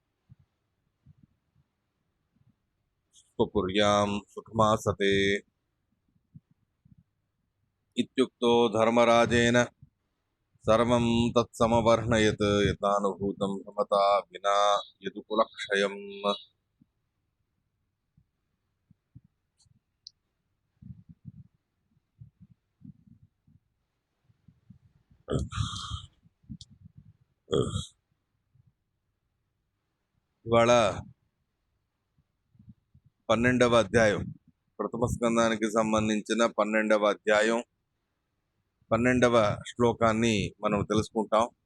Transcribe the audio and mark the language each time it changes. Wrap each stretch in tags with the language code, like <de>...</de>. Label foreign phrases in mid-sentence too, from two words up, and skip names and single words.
<sa>स्वपुर्यां सुखमासते इत्युक्तो धर्मराजेन सर्वं तत्समवर्णयत् यथानुभूतं भ्रमता विना यदुकुलक्षयम्</sa> <te>ఇవాళ 12వ అధ్యాయం ప్రథమ స్కందానికి సంబంధించిన 12వ అధ్యాయం 12వ శ్లోకాన్ని మనం తెలుసుకుంటాం.</te>